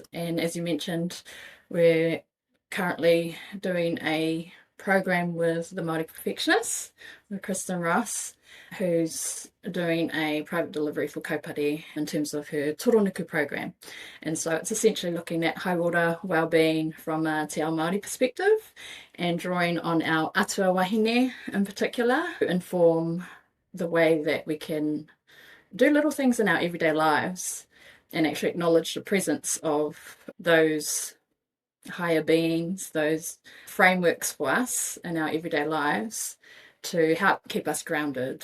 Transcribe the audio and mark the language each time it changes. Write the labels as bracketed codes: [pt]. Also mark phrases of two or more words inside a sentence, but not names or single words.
[en] And as you mentioned, we're currently doing a program with the Māori-perfectionist, with Kristen Ross, who's doing a private delivery for kaupare in terms of her toronuku program. And so it's essentially looking at high water wellbeing from a [mi] te ao Māori [en] perspective, and drawing on our [mi] atua wahine [en] in particular to inform the way that we can do little things in our everyday lives and actually acknowledge the presence of those higher beings, those frameworks for us in our everyday lives, to help keep us grounded.